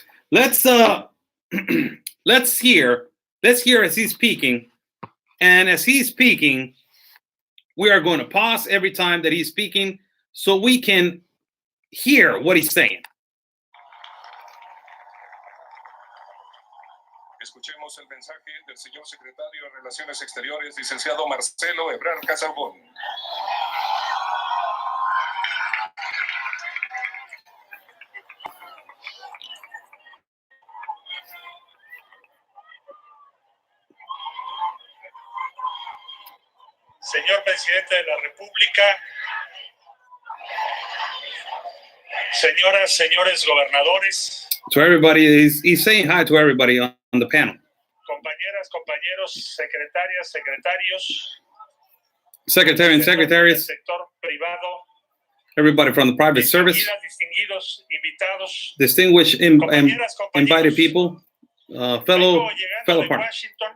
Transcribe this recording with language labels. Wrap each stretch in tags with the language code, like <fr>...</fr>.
<en>Let's hear as he's speaking. And as he's speaking, we are going to pause every time that he's speaking so we can hear what he's saying.</en> <es>Escuchemos el mensaje del señor secretario de Relaciones Exteriores, licenciado Marcelo Ebrard Casabón. Señor Presidente de la República, señoras, señores gobernadores.</es> <en>To everybody, he's saying hi to everybody on the panel.</en> <es>Compañeras, compañeros, secretarias, secretarios.</es> <en>Secretary and secretaries.</en> <es>Sector privado.</es> <en>Everybody from the private service.</en> <es>Distinguidos invitados.</es> <en>Distinguished invited people. Fellow partners.</en>